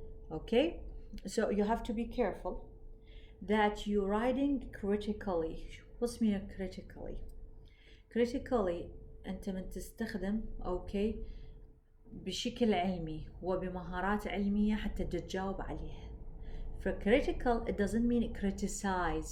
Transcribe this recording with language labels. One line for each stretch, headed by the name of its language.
English: Okay, so you have to be careful that you're writing critically. What's mean critically؟
Arabic: critically أنت من تستخدم okay بشكل علمي وبمهارات علمية حتى تجاوب عليها.
English: For critical it doesn't mean criticize.